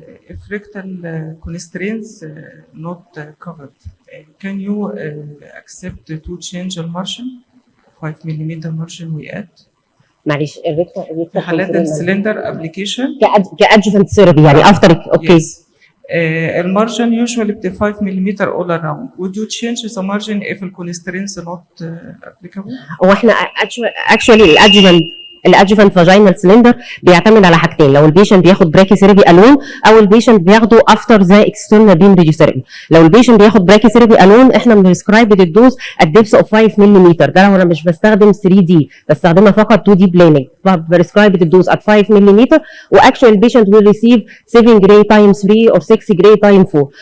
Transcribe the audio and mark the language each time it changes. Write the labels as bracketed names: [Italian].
[English] if rectal constraints not covered, can you accept to change the margin 5 mm margin we add [Arabic] معلش الريكتا في حالات السلندر ابلكيشن كادجفنت ثيرابي يعني افتر اوكي. [English] المارجن usually ب 5 mm all around. Would you change the margin if the constraints not applicable? [Arabic] هو احنا actually الادجفنت الادجوفانت فاجينال سلندر بيعتمد على حاجتين، لو البيشنت بياخد براكيثيرابي الون او البيشنت بياخده افتر ذا اكسترنال بيم راديوثيرابي. لو البيشنت بياخد براكيثيرابي الون احنا بنسكرايب الدوز الدبس اوف 5 ملم، ده لو انا مش بستخدم 3 دي بستخدمها فقط 2 دي بلاننج، بريسكرايب الدوز at 5 ملم واكشن البيشنت [English] will receive [Arabic] 7 جراي تايم 3 or 6 جراي تايم 4.